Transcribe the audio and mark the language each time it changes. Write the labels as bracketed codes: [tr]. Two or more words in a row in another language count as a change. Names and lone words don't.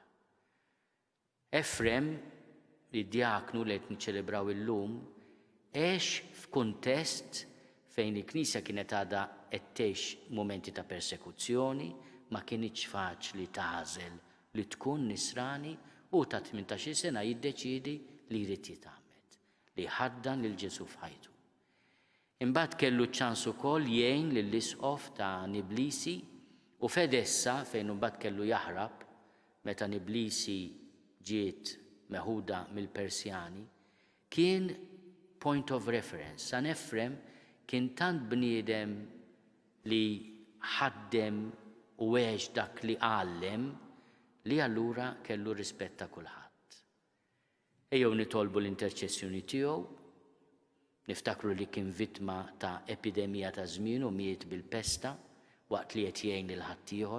[mt] Efrem, li djaknu li qed niċċelebraw illum, għex f'kuntest fejn il-Knisja kienet għadha qed tgħix mumenti ta' persekuzzjoni, ma kienx faċli tagħżel li tkun nisrani u ta' 18 sena jiddeċiedi li jrid jitgħammed, li ħaddan lil Ġesu f'ħajtu. Imbagħad kellu ċans ukoll jgħin lill-isqof ta' Niblisi u f'Edessa fejn imbagħad kellu jaħrab meta Niblisi ġiet meħuda mill-Persjani, kien [en] point of reference. [mt] San Efrem kien tant bniedem li ħaddem u għex dak li għallem li allura kellu rispetta kulħadd. Ejjew nitolbu l-interċessjoni tiegħu, niftakru li kien vittma ta' epidemija ta' żmien u miet bil-pesta waqt li qed jgħin lil ħaddieħor.